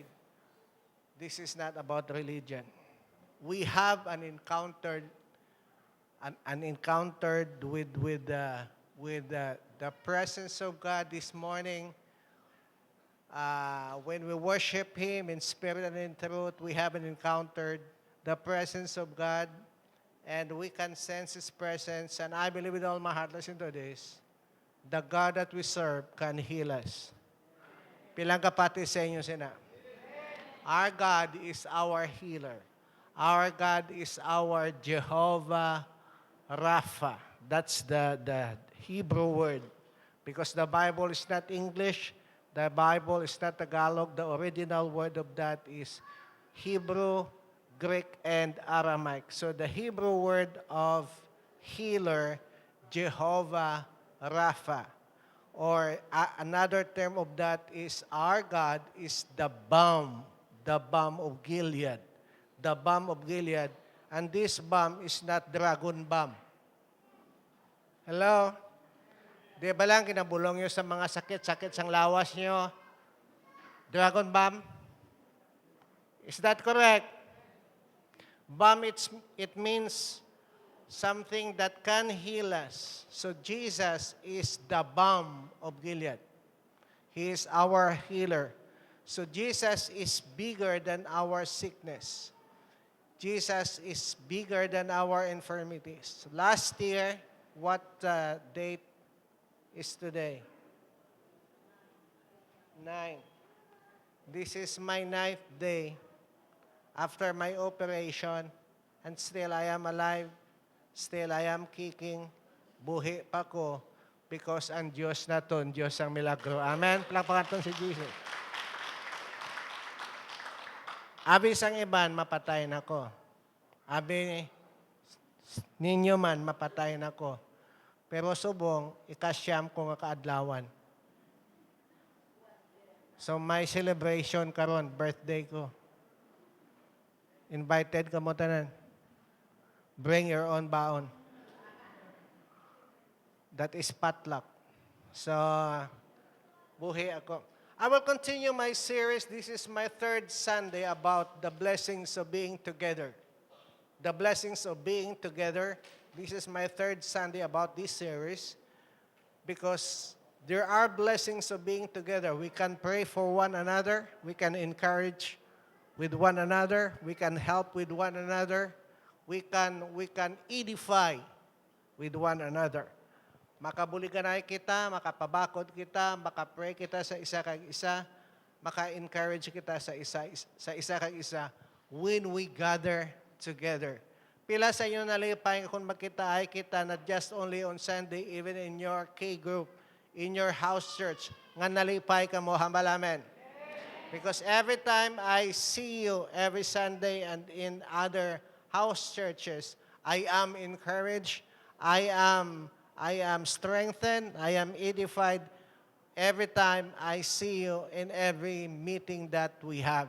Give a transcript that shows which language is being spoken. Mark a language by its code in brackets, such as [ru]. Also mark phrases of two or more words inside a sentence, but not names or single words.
[en] This is not about religion. We have an encounter with the presence of God this morning. When we worship Him in spirit and in truth, we haven't encountered the presence of God, and we can sense His presence. And I believe with all my heart, listen to this, the God that we serve can heal us. [hil] Pilang kapati sa inyo sina? [en] Our God is our healer. Our God is our Jehovah Rapha. That's the Hebrew word. Because the Bible is not English, the Bible is not Tagalog. The original word of that is Hebrew, Greek, and Aramaic. So the Hebrew word of healer, Jehovah Rapha. Or another term of that is our God is the balm of Gilead. The balm of Gilead. And this balm is not dragon balm. Hello? [hil] Di ba lang kinabulong nyo sa mga sakit-sakit sang lawas nyo? [en] Dragon balm? Is that correct? Balm, it means something that can heal us. So Jesus is the balm of Gilead. He is our healer. So Jesus is bigger than our sickness. Jesus is bigger than our infirmities. Last year, what date is today? 9. This is my 9th day after my operation, and still I am alive. Still, I am kicking. [hil] Buhi pa ko because ang Diyos na ton, Diyos ang milagro. Amen? Palakpakan si Jesus. Abi sang iban, mapatay na ko. Abi ninyo man, mapatay na ko. Pero subong, ikasyam ko nga kaadlawan. So may celebration karon, birthday ko. Invited ka mo tanan. [en] Bring your own baon. That is potluck. So, [hil] buhi ako. [en] I will continue my series. This is my third Sunday about the blessings of being together. The blessings of being together. This is my third Sunday about this series because there are blessings of being together. We can pray for one another. We can encourage with one another. We can help with one another. We can edify with one another. [hil] Makabuliganay kita, makapabakod kita, makapray kita sa isa kag isa, maka-encourage kita sa isa kag isa [en] when we gather together. [hil] Pila sa inyo nalipay kung magkita ay kita [en] not just only on Sunday, even in your K group, in your house church, [hil] nga nalipay ka mo, hambal amen. [en] Because every time I see you every Sunday and in other house churches, I am encouraged, I am strengthened, I am edified every time I see you in every meeting that we have.